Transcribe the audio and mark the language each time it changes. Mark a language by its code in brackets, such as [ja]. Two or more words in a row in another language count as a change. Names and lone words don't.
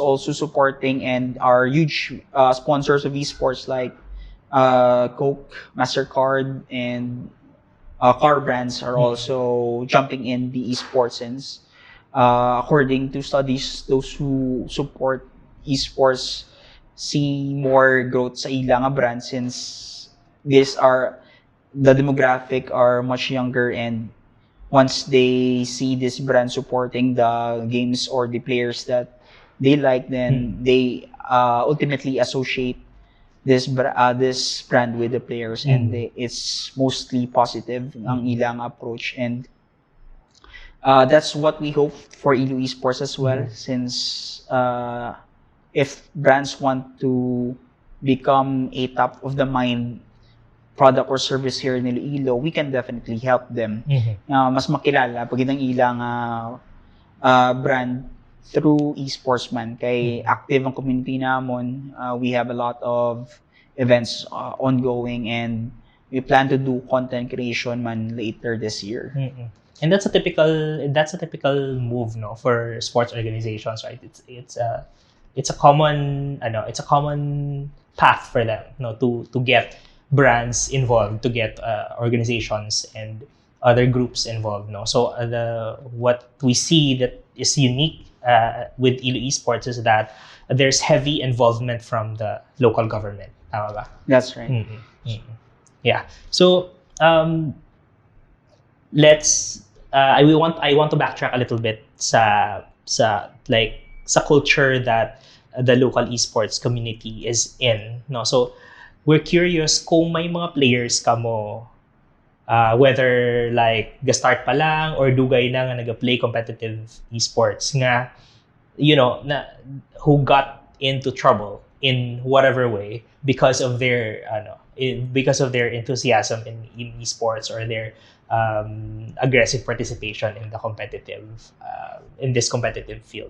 [en] also supporting and are huge sponsors of esports, like Coke, MasterCard, and car brands are also jumping in the esports, since according to studies, those who support esports see more growth [hil] sa ilang brands, [en] since the demographic are much younger, and once they see this brand supporting the games or the players that they like, then they ultimately associate this brand with the players, and it's mostly positive [hil] ang ilang approach, [en] and that's what we hope for ILO Esports as well, since if brands want to become a top of the mind product or service here in Iloilo, we can definitely help them [hil] mas makilala pag ilang brand [en] through esports man, [hil] kay active ang community namon. [en] We have a lot of events ongoing, and we plan to do content creation man later this year. And that's a typical move, no, for sports organizations, right? It's a common path for them, no, to get brands involved, to get organizations and other groups involved, no. So what we see that is unique with ILO Esports is that there's heavy involvement from the local government. [hil] Tama ba? [en] That's right. Yeah. So let's I want to backtrack a little bit sa culture that the local esports community is in, no. So we're curious [hil] kung may mga players kamo, [en] whether like [hil] ga-start pa lang or dugay na nga nag-play competitive esports nga, [en] who got into trouble in whatever way because of their enthusiasm in esports, or their aggressive participation in the in this competitive field.